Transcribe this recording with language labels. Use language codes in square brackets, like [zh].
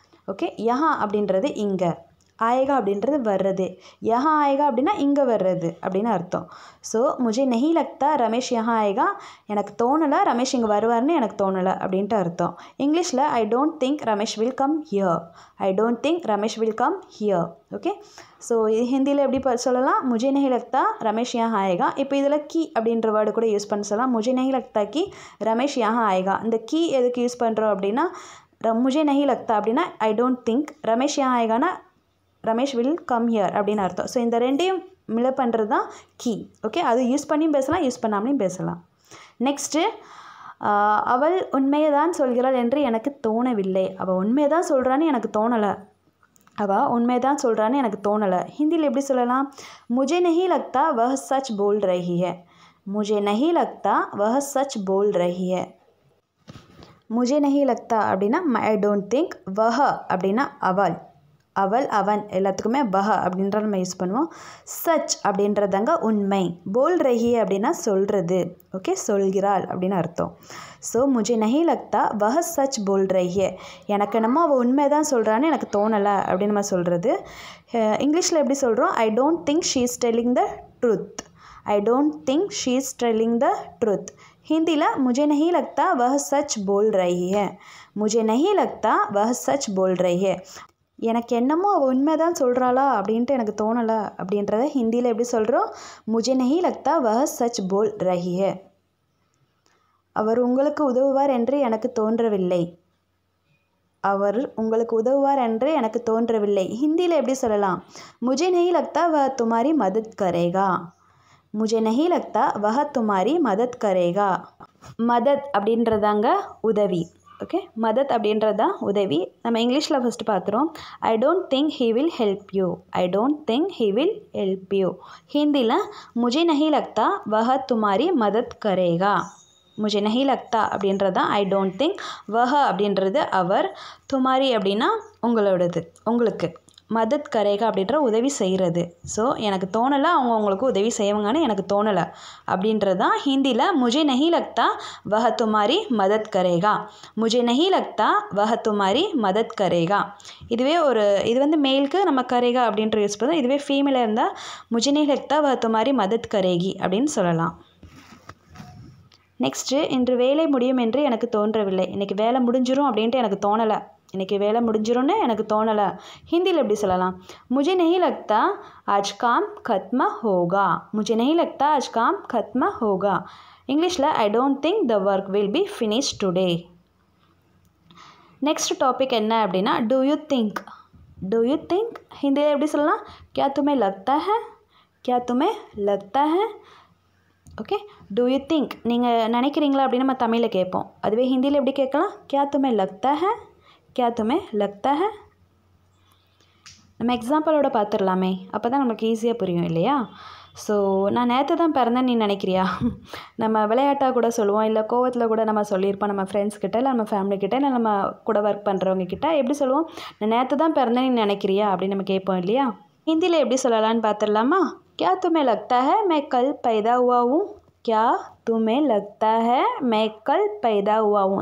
[ta] Okay, யஹா அப்படின்றது இங்கே, ஆயேகா அப்படின்றது வர்றது, யஹா ஆயேகா அப்படின்னா இங்கே வர்றது அப்படின்னு அர்த்தம். ஸோ [hi] முझे नहीं लगता ரமேஷ் யஹா ஆயேகா, [ta] எனக்கு தோணலை ரமேஷ் இங்கே வருவார்னு எனக்கு தோணலை அப்படின்ட்டு அர்த்தம். [en] இங்கிலீஷில் I don't think Ramesh will come here. I don't think Ramesh will come here. [ta] Okay, so இது ஹிந்தியில் எப்படி சொல்லலாம்? [hi] मुझे नहीं लगता ரமேஷ் यहाँ आएगा. [ta] இப்போ இதில் கி அப்படின்ற வேர்டு கூட யூஸ் பண்ண சொல்லலாம். [hi] मुझे नहीं लगता कि ரமேஷ் यहाँ आएगा. [ta] இந்த கி எதுக்கு யூஸ் பண்ணுறோம் அப்படின்னா, [hi] मुझे नहीं लगता [ta] அப்படின்னா [en] I don't think, [ta] ரமேஷ் यहाँ आएगाனா [en] Ramesh will come here [ta] அப்படின்னு அர்த்தம். ஸோ இந்த ரெண்டையும் மிளப் பண்ணுறது தான் கீ. ஓகே, அது யூஸ் பண்ணியும் பேசலாம், யூஸ் பண்ணாமலையும் பேசலாம். நெக்ஸ்ட்டு, அவள் உண்மையை தான் சொல்கிறாள் என்று எனக்கு தோணவில்லை. அவள் உண்மையை தான் சொல்கிறான்னு எனக்கு தோணலை. அவள் உண்மையை தான் சொல்கிறான்னு எனக்கு தோணலை. ஹிந்தியில் எப்படி சொல்லலாம்? [hi] मुझे नहीं लगता वह सच बोल रही है. मुझे नहीं लगता वह सच बोल रही है. मुझे नहीं लगता [ta] அப்படின்னா [en] I don't think, [ta] வஹ அப்படின்னா அவள், அவள் அவன் எல்லாத்துக்குமே வஹ அப்படின்ற நம்ம யூஸ் பண்ணுவோம். சச் அப்படின்றதாங்க உண்மை. போல் ரஹி அப்படின்னா சொல்கிறது. ஓகே, சொல்கிறாள் அப்படின்னு அர்த்தம். [hi] ஸோ मुझे नहीं लगता वह सच बोल रही है. [ta] எனக்கு என்னமோ அவள் உண்மை தான் சொல்கிறான்னு எனக்கு தோணலை அப்படின்னு நம்ம சொல்கிறது. இங்கிலீஷில் எப்படி சொல்கிறோம்? [en] I don't think she is telling the truth. I don't think she is telling the truth. [hi] हिंदीला मुझे नहीं लगता वह सच बोल रही है. मुझे नहीं लगता वह सच बोल रही है. [ta] எனக்கு என்னமோ அவள் உண்மை தான் சொல்கிறாளா அப்படின்ட்டு எனக்கு தோணலை அப்படின்றத ஹிந்தியில் எப்படி சொல்கிறோம்? [hi] मुझे नहीं लगता वह सच बोल रही है. [ta] அவர் உங்களுக்கு உதவுவார் என்று எனக்கு தோன்றவில்லை. அவர் உங்களுக்கு உதவுவார் என்று எனக்கு தோன்றவில்லை. ஹிந்தியில் எப்படி சொல்லலாம்? [hi] मुझे नहीं लगता वह तुम्हारी मदद करेगा. मुझे नहीं लगता वह तुम्हारी मदद करेगा. [ta] மதத் அப்படின்றதாங்க உதவி. ஓகே, மதத் அப்படின்றது தான் உதவி. நம்ம இங்கிலீஷில் ஃபஸ்ட்டு பார்த்துருவோம். [en] I don't think he will help you. I don't think he will help you. [hi] ஹிந்தியில் मुझे नहीं लगता वह तुम्हारी मदद करेगा. मुझे नहीं लगता [ta] அப்படின்றது தான் [en] I don't think. [ta] வஹ அப்படின்றது அவர், துமாரி அப்படின்னா உங்களோடது, உங்களுக்கு. மதத் கரேகா அப்படின்ற உதவி செய்கிறது. ஸோ எனக்கு தோணலை அவங்க உங்களுக்கு உதவி செய்வாங்கன்னு எனக்கு தோணலை அப்படின்றது தான் ஹிந்தியில் [hi] मुझे नहीं लगता वह तुम्हारी मदद करेगा. मुझे नहीं लगता वह तुम्हारी मदद करेगा. [ta] இதுவே இது வந்து மேலுக்கு நம்ம கரேகா அப்படின்ற யூஸ் பண்ணுறோம். இதுவே ஃபீமேலாக இருந்தால் [hi] मुझे नहीं लगता वह तुम्हारी मदद करेगी [ta] அப்படின்னு சொல்லலாம். நெக்ஸ்ட்டு, இன்று வேலை முடியும் என்று எனக்கு தோன்றவில்லை. இன்றைக்கி வேலை முடிஞ்சிடும் அப்படின்ட்டு எனக்கு தோணலை. இன்றைக்கி வேலை முடிஞ்சிடும்னு எனக்கு தோணலை. ஹிந்தியில் எப்படி சொல்லலாம்? [hi] मुझे नहीं लगता आज काम खत्म होगा. मुझे नहीं लगता आज काम खत्म होगा. [en] இங்கிலீஷில் I don't think the work will be finish today. Next topic [ta] என்ன அப்படின்னா, [en] Do you think. Do you think [ta] ஹிந்தியில் எப்படி சொல்லலாம்? [hi] क्या तुम्हें लगता है. क्या तुम्हें लगता है. [ta] ஓகே, டூ யூ திங்க் நீங்கள் நினைக்கிறீங்களா அப்படின்னு நம்ம தமிழில் கேட்போம். அதுவே ஹிந்தியில் எப்படி கேட்கலாம்? [hi] क्या तुम्हें लगता है. क्या तुम्हें लगता है. [ta] நம்ம எக்ஸாம்பிளோட பார்த்துடலாமே, அப்போ தான் நமக்கு ஈஸியாக புரியும் இல்லையா. ஸோ நான் நேற்று தான் பிறந்தேன் நீ நினைக்கிறியா, நம்ம விளையாட்டாக கூட சொல்லுவோம், இல்லை கோவத்தில் கூட நம்ம சொல்லியிருப்போம் நம்ம ஃப்ரெண்ட்ஸ்கிட்ட, இல்லை நம்ம ஃபேமிலிக்கிட்ட, இல்லை நம்ம கூட ஒர்க் பண்ணுறவங்க கிட்ட எப்படி சொல்லுவோம்? நான் நேற்று தான் பிறந்தேன் நீ நினைக்கிறியா அப்படின்னு நம்ம கேட்போம் இல்லையா. ஹிந்தியில் எப்படி சொல்லலான்னு பார்த்துடலாமா? [hi] क्या तुम्हें लगता है मैं कल पैदा हुआ हूँ. क्या तुम्हें लगता है मैं कल पैदा हुआ हूँ.